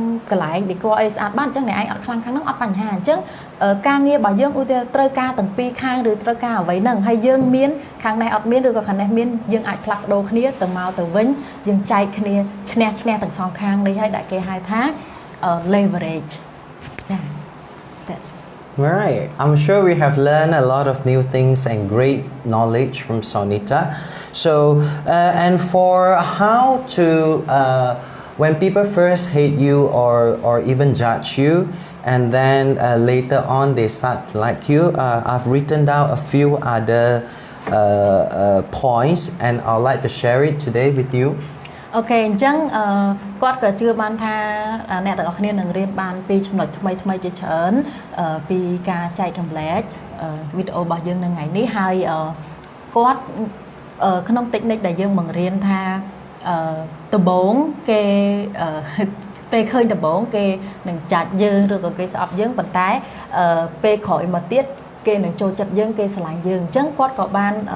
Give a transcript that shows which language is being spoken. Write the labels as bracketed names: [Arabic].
[Khmer] កន្លែង decor អីស្អាតបានអញ្ចឹងអ្នកឯងអត់ខ្លាំងខាងហ្នឹងអត់បញ្ហាអញ្ចឹងការងាររបស់យើងឧទាហរណ៍ត្រូវការទាំងពីរខាងឬត្រូវការអ្វីហ្នឹងហើយយើងមានខាងនេះអត់មានឬក៏ខាងនេះមានយើងអាចផ្លាស់ប្ដូរគ្នាទៅមកទៅវិញយើងចែកគ្នាឈ្នះទាំងសងខាងនេះហើយដែលគេហៅថា leverage. [English] Yeah, that's it. Right, I'm sure we have learned a lot of new things and great knowledge from Sonita. So, and for how to, when people first hate you or even judge you, and then later on they start to like you, I've written down a few other points, and I'd like to share it today with you. [Khmer] អូខេអញ្ចឹងគាត់ក៏ជឿបានថាអ្នកទាំងអស់គ្នានឹងរៀនបានពីចំណុចថ្មីជាច្រើនពីការចែករំលែកវីដេអូរបស់យើងនៅថ្ងៃនេះហើយគាត់ក្នុង technique ដែលយើងបង្រៀនថាដំបូងគេពេលឃើញដំបូងគេនឹងចាច់យើងឬក៏គេស្អប់យើងប៉ុន្តែពេលក្រោយមកទៀតគេនឹងចូលចិត្តយើងគេស្រឡាញ់យើងអញ្ចឹងគាត់ក៏បាន